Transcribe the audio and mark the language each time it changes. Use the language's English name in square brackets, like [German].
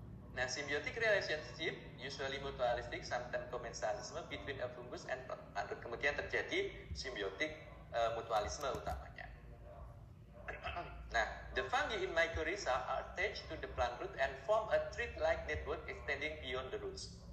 [English] Nah, symbiotic relationship, usually mutualistic, sometimes commensalisme between a fungus and plant root. [Indonesian] Kemudian terjadi symbiotic mutualisme utamanya. [English] Nah, the fungi in mycorrhiza are attached to the plant root and form a thread-like network extending beyond the roots.